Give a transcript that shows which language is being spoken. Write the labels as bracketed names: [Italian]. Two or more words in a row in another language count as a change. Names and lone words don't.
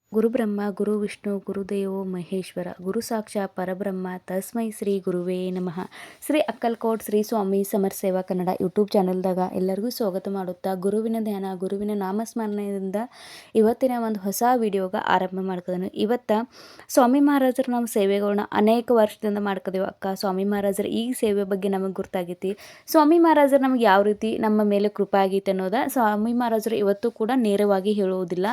[Sanskrit] ಗುರುಬ್ರಹ್ಮ ಗುರು ವಿಷ್ಣು ಗುರುದೇವೋ ಮಹೇಶ್ವರ ಗುರು ಸಾಕ್ಷಾತ್ ಪರಬ್ರಹ್ಮ ತಸ್ಮೈ ಶ್ರೀ ಗುರುವೇ ನಮಃ. [Kannada] ಶ್ರೀ ಅಕ್ಕಲ್ಕೋಟ್ ಶ್ರೀ ಸ್ವಾಮಿ ಸಮರ್ ಸೇವಾ ಕನ್ನಡ ಯೂಟ್ಯೂಬ್ ಚಾನಲ್ದಾಗ ಎಲ್ಲರಿಗೂ ಸ್ವಾಗತ ಮಾಡುತ್ತಾ ಗುರುವಿನ ಧ್ಯಾನ ಗುರುವಿನ ನಾಮಸ್ಮರಣೆಯಿಂದ ಇವತ್ತಿನ ಒಂದು ಹೊಸ ವಿಡಿಯೋಗ ಆರಂಭ ಮಾಡ್ಕೋದನು. ಇವತ್ತು ಸ್ವಾಮಿ ಮಹಾರಾಜರು ನಾವು ಸೇವೆಗಳನ್ನ ಅನೇಕ ವರ್ಷದಿಂದ ಮಾಡ್ಕೋದೇವು ಅಕ್ಕ. ಸ್ವಾಮಿ ಮಹಾರಾಜರ ಈ ಸೇವೆ ಬಗ್ಗೆ ನಮಗೆ ಗೊತ್ತಾಗೈತಿ. ಸ್ವಾಮಿ ಮಹಾರಾಜರು ನಮಗೆ ಯಾವ ರೀತಿ ನಮ್ಮ ಮೇಲೆ ಕೃಪಾ ಆಗೈತೆ ಅನ್ನೋದ ಸ್ವಾಮಿ ಮಹಾರಾಜರು ಇವತ್ತು ಕೂಡ ನೇರವಾಗಿ ಹೇಳುವುದಿಲ್ಲ.